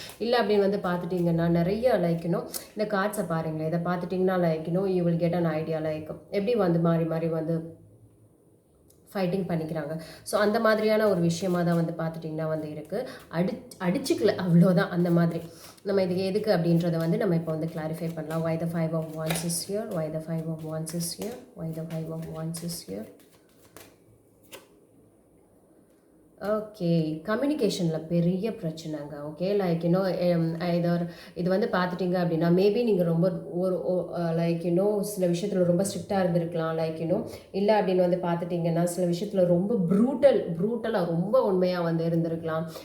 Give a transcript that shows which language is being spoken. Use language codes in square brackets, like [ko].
[ta] இல்லை அப்படின்னு வந்து பார்த்துட்டிங்கன்னா நிறைய லைக் இந்த கார்ட்ஸை பாருங்களேன், இதை பார்த்துட்டிங்கன்னா like [en] you will get an idea [ta] like எப்படி வந்து மாறி மாறி வந்து ஃபைட்டிங் பண்ணிக்கிறாங்க. ஸோ அந்த மாதிரியான ஒரு விஷயமாக தான் வந்து பார்த்துட்டிங்கன்னா வந்து இருக்குது. அடிச்சுக்கல அவ்வளோதான். அந்த மாதிரி நம்ம இதுக்கு எதுக்கு அப்படின்றத வந்து நம்ம இப்போ வந்து கிளாரிஃபை பண்ணலாம். [en] why the 5 of wands is here, why the 5 of wands is here, why the 5 of wands is here. [ta] Okay, கம்யூனிகேஷனில் பெரிய பிரச்சனைங்க. ஓகே, லைக் ஐதர் இது வந்து பார்த்துட்டிங்க அப்படின்னா மேபி நீங்கள் ரொம்ப ஒரு லைக் சில விஷயத்தில் ரொம்ப ஸ்ட்ரிக்டாக இருந்திருக்கலாம். லைக் இல்லை அப்படின்னு வந்து பார்த்துட்டிங்கன்னா சில விஷயத்தில் ரொம்ப ப்ரூட்டலாக ரொம்ப உண்மையாக வந்து இருந்திருக்கலாம்.